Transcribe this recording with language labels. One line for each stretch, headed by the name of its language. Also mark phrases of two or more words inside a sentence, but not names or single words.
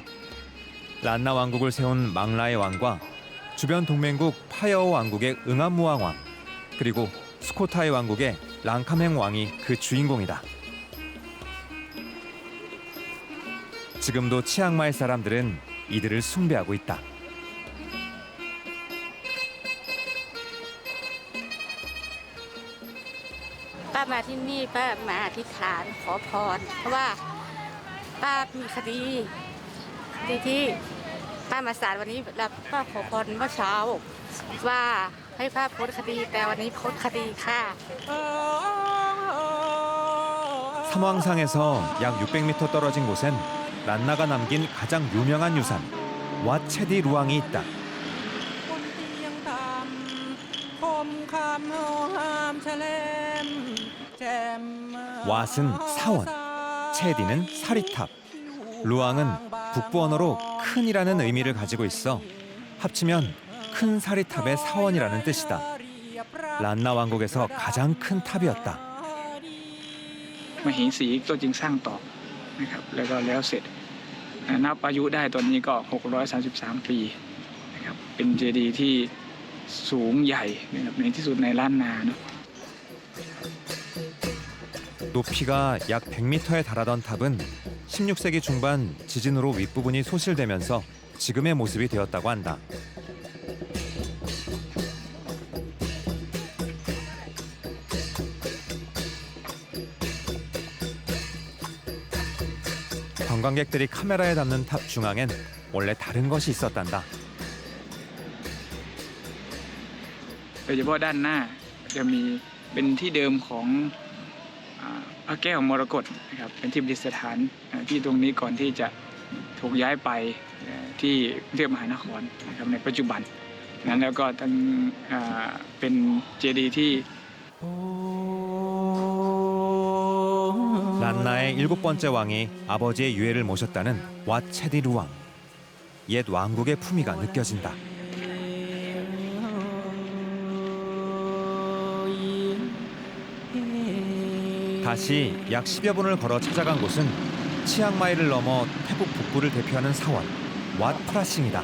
Korean: 란나 왕국을 세운 망라의 왕과 주변 동맹국 파여오 왕국의 응암무왕 왕, 그리고 스코타이 왕국의 랑카맹 왕이 그 주인공이다. 지금도 치앙마이 사람들은 이들을 숭배하고 있다.
Thai: ป้ามาที่นี่ป้ามาอธิษฐานขอพรเพราะว่าป้ามีคดีที่ป้ามาศาลวันนี้แล้วป้าขอพรเมื่อเช้าว่าให้ป้าพ้นคดีแต่วันนี้พ้นคดีค่ะ
Korean: 삼왕상에서 약 600m 떨어진 곳엔 란나가 남긴 가장 유명한 유산 왓 체디 루앙이 있다. 왓은 사원, 체디는 사리탑, 루앙은 북부 언어로 큰이라는 의미를 가지고 있어 합치면 큰 사리탑의 사원이라는 뜻이다. 란나 왕국에서 가장 큰 탑이었다.
Thai: มเหสีก็จึงสร้างต่อนะครับแล้วเสร็จนับอายุได้ตอนนี้ก็633 ปีนะครับเป็นเจดีย์ที่สูงใหญ่นะครับในที่สุดในล้านนาเนาะ
Korean: 높이가 약 100m에 달하던 탑은 16세기 중반 지진으로 윗부분이 소실되면서 지금의 모습이 되었다고 한다. 관광객들이 카메라에 담는 탑 중앙엔 원래 다른 것이 있었단다.
Thai: โดยเฉพาะด้านหน้าจะมีเป็นที่เดิมของพระแก้วมรกตนะครับเป็นที่ประดิษฐานที่ตรงนี้ก่อนที่จะถูกย้ายไปที่กรุงเทพมหานครนะครับในปัจจุบันนั้นแล้วก็ทั้งเป็นเจดีย์ที่
Korean: 란나의 7번째 왕이 아버지의 유해를 모셨다는 왓 체디 루왕. 옛 왕국의 품위가 느껴진다. 다시 약 10여 분을 걸어 찾아간 곳은 치앙마이를 넘어 태국 북부를 대표하는 사원 왓 프라싱이다.